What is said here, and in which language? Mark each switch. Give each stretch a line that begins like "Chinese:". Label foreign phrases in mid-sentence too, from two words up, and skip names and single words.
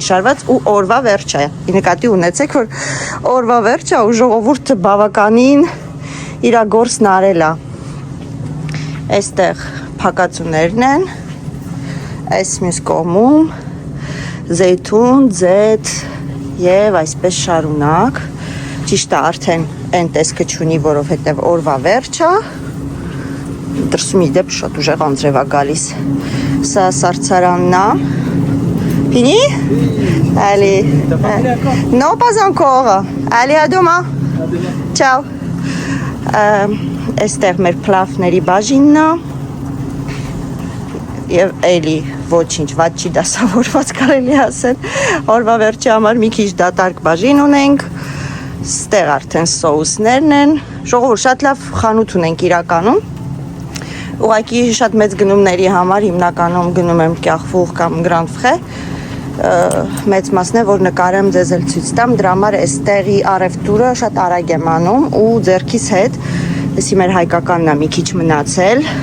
Armenian: շարված ու օրվա վերջը է, նկատի ունեցեք, որ օրվա վերջը ու ժողովուրդը բավականին իրա գործն արել է, այստեղ փակածուներն են, այս մյուս կողմում, զեյթուն, ձեթ և այսպես շարունակ, ճիշտ է արդեն են տեսքը չունի, որովհետև օրվա վերջը, դրսում իդեպ շատ ուժեղ անձրև է գալիս, սա սարցարանն է,
French: Fini? Allez. Non, pas encore. Allez, à demain. Ciao.
Armenian: Այստեղ մեր պլավների բաժինն է և էլի ոչինչ վատ չի դասավորված կարելի ասել, օրվա վերջի համար մի քիչ դատարկ բաժին ունենք, ստեղ արդեն սոուսներն են, ժողովուրդ շատ լավ խանութ ունենք իրականում, ուղղակի շատ մեծ գնումների համար հիմնականում գնում եմ կյախվուղ կամ գրանդ ֆրե, մեծ մասն է, որ նկարեմ ձեզ էլ ցույց տամ, դրա համար այստեղի առևտուրը շատ արագ եմ անում ու ձեռքիս հետ, էսի մեր հայկականն է մի քիչ մնացել,